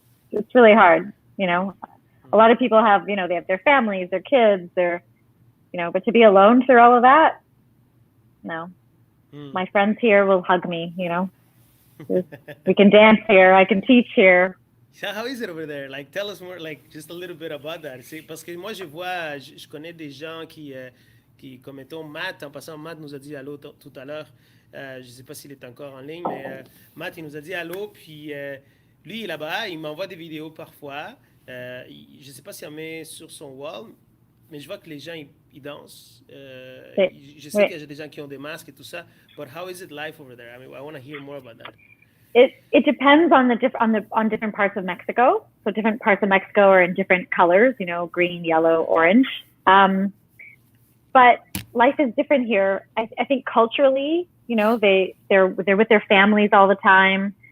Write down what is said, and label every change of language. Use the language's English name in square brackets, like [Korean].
[English] It's really hard, you know. A lot of people have, you know, they have their families, their kids, you know, but to be alone through all of that, no. My friends here will hug me, you know. We can dance here, I can teach here. So how is it over there? Like, tell us more, like, just a little bit about that. [French] Parce que moi, je connais des gens qui comme mettons Matt, en passant, Matt nous a dit allô tout à l'heure. Je ne sais pas s'il est encore en ligne, mais Matt, il nous a dit allô, puis lui, il est là-bas, il m'envoie des vidéos parfois. Je ne sais pas s'il en met sur son wall, mais je vois que les gens, ils dansent. Je sais qu'il y a des gens qui ont des masques et tout ça. [English] But how is it life over there? I mean, I want to hear more about that. It depends on different parts of Mexico. So different parts of Mexico are in different colors, you know, green, yellow, orange. But life is different here. I think culturally, you know, they're with their families all the time.